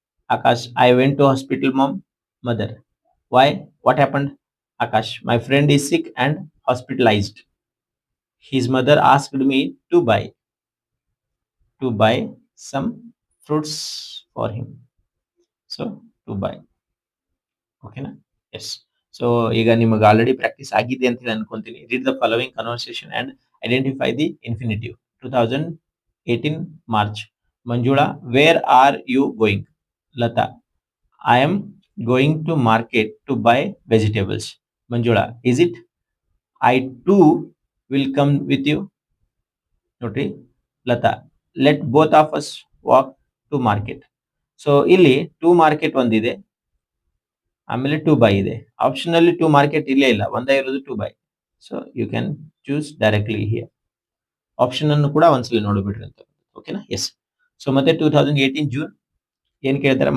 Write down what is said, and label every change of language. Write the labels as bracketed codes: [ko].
[en] Akash, I went to hospital, mom. Mother, why? What happened? Akash, my friend is sick and hospitalized. His mother asked me to buy some fruits for him. So to buy. Okay na? Yes. So [kn] ಈಗ ನಿಮಗೆ already practice ಆಗಿದೆ ಅಂತ ಹೇಳಿ ಅನ್ಕೊಂತೀನಿ. [en] Read the following conversation and identify the infinitive. [kn] 2018 March. [en] Manjula, where are you going? Lata, I am going to market to buy vegetables. Manjula, is it? I too will come with you. Notri, Lata, let both of us walk to market. [kn] So ಇಲ್ಲಿ to market ಒಂದಿದೆ, ಆಮೇಲೆ to by ಇದೆ. Option ಅಲ್ಲಿ to market ಇಲ್ಲೇ ಇಲ್ಲ, ಒಂದೇ ಇರೋದು to by. [en] So you can choose directly here. [kn] Option ಅನ್ನು ಕೂಡ ಒಂದ್ಸಲ ನೋಡ್ಬಿಡ್ರಿ ಅಂತ. ಓಕೆನಾ? ಎಸ್. ಸೊ ಮತ್ತೆ 2018 ಜೂನ್ ಏನ್ ಕೇಳ್ತಾರೆ?